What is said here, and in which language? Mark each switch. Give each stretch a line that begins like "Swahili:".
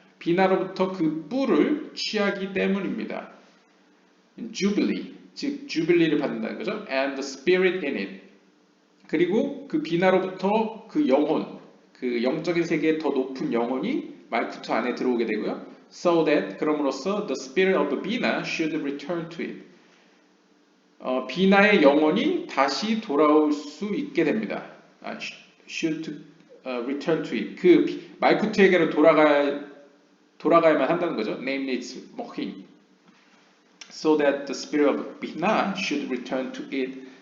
Korean: 비나로부터 그 뿔을 취하기 때문입니다. Jubilee, 즉 주빌리를 받는다는 거죠.
English: And the spirit in it.
Korean: 그리고 그 비나로부터 그 영혼, 그 영적인 세계의 더 높은 영혼이 말쿠트 안에 들어오게 되고요.
English: So that
Korean: 그럼으로써
English: the spirit of Bina should return to it.
Korean: 비나의 영혼이 다시 돌아올 수 있게 됩니다.
English: should return to it.
Korean: 그 말쿠트에게로 돌아가야만 한다는 거죠.
English: Namely, its mohim. So that the spirit of Bina should return to it.